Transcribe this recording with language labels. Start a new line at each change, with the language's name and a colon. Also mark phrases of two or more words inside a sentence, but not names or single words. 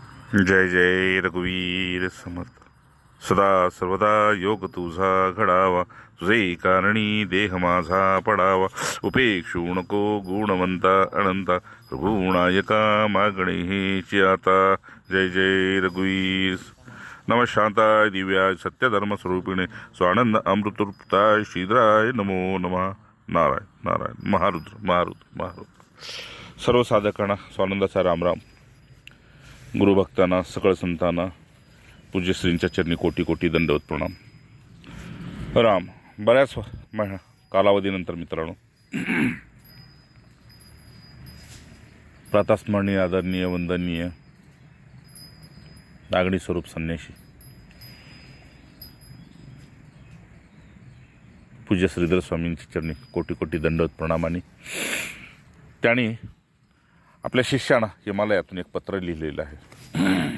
Marathi: जय जय रघुवीर समर्थ. सदा सर्वदा योग तुझा घडावा, तुझे कारणी देह माझा पडावा. उपेक्षू नको गुणवंता अनंता, रघुनायका मागणे हेची आता. जय जय रघुवीर.
Sanskrit: नम शांताय दिव्याय सत्यधर्म स्वरूपिणे स्वानंद अमृतरूपाय श्रीधराय नमो नमः. नारायण नारायण.
Marathi: महारुद्र महारुद्र महारुद्र. सर्व साधकांना स्वानंदाचा रामराम. गुरुभक्तांना सकळ संतांना पूज्यश्रींच्या चरणी कोटी कोटी दंडवत प्रणाम. राम. बऱ्याच कालावधीनंतर मित्रांनो, प्रातस्मरणीय आदरणीय वंदनीय नागणी स्वरूप संन्याशी पूज्य श्रीधर स्वामींची चरणी कोटी कोटी दंडवत प्रणामाने त्यांनी आपल्या शिष्यानं हिमालयातून एक पत्र लिहिलेलं आहे.